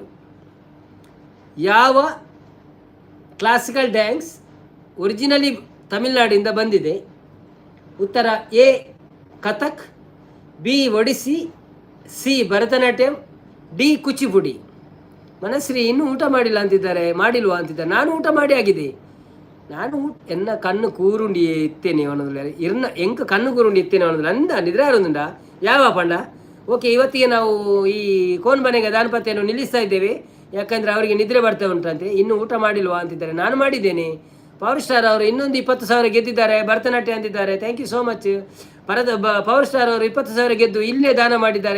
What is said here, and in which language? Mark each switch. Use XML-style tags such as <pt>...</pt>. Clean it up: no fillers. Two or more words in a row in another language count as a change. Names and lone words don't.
<kn>ಯಾವ</kn> <en>classical dance</en> <kn>ಒರಿಜಿನಲಿ ತಮಿಳ್ನಾಡಿಂದ ಬಂದಿದೆ? ಉತ್ತರ ಎ ಕಥಕ್, ಬಿ ಒಡಿಸ್ಸಿ, ಸಿ ಭರತನಾಟ್ಯಂ, ಡಿ ಕುಚಿಪುಡಿ. ಮನಸ್ರಿ ಇನ್ನೂ ಊಟ ಮಾಡಿಲ್ಲ ಅಂತಿದ್ದಾರೆ. ಮಾಡಿಲ್ವಾ ಅಂತಿದ್ದಾರೆ. ನಾನು ಊಟ ಮಾಡಿ ಆಗಿದೆ.</kn> <tcy>ನಾನು ಎನ್ನ ಕಣ್ಣು ಕೂರುಂಡಿ ಇತ್ತೇನೆ ಅನ್ನೋದಿಲ್ಲ. ಎಂಕ ಕಣ್ಣು ಕೂರುಂಡಿ ಇತ್ತೇನೆ ಅನ್ನೋದಿಲ್ಲ. ಅಂದ ನಿದ್ರೆ ಯಾರೊಂದುಂಡ ಯಾವ ಪಂಡ.</tcy> <kn>ಓಕೆ, ಇವತ್ತಿಗೆ ನಾವು ಈ ಕೋನ್ ಬನೆಗ ದಾನಪತಿಯನ್ನು ನಿಲ್ಲಿಸ್ತಾ ಇದ್ದೇವೆ. ಯಾಕಂದರೆ ಅವರಿಗೆ ನಿದ್ರೆ ಬರ್ತಾ ಉಂಟಂತೆ. ಇನ್ನೂ ಊಟ ಮಾಡಿಲ್ವಾ ಅಂತಿದ್ದಾರೆ. ನಾನು ಮಾಡಿದ್ದೇನೆ. ಪವರ್ ಸ್ಟಾರ್ ಅವರು ಇನ್ನೊಂದು 20,000 ಗೆದ್ದಿದ್ದಾರೆ. ಭರತನಾಟ್ಯ ಅಂತಿದ್ದಾರೆ.</kn> <en>thank you so much.</en> <kn>ಪವರ್ ಸ್ಟಾರ್ ಅವರು 20,000 ಗೆದ್ದು ಇಲ್ಲೇ ದಾನ ಮಾಡಿದ್ದಾರೆ.</kn>